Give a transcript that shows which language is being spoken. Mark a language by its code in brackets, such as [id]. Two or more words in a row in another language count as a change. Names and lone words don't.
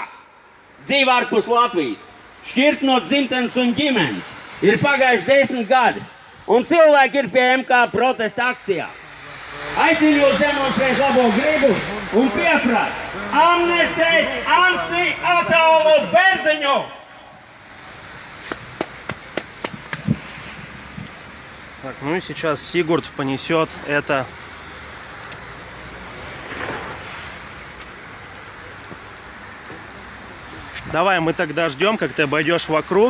[lv] Dzīve ārpus Latvijas, šķirt no dzimtenes un ģimenes. Ir pagājuši 10 gadi, un cilvēki ir pie MK protesta akcijā. Aicinu jūs demonstrēt labo gribu un pieprasa amnestēt Ansi Atolu Berziņu! [ru] Так, ну и сейчас Сигурд понесет это. Давай мы тогда ждем, как ты обойдешь вокруг.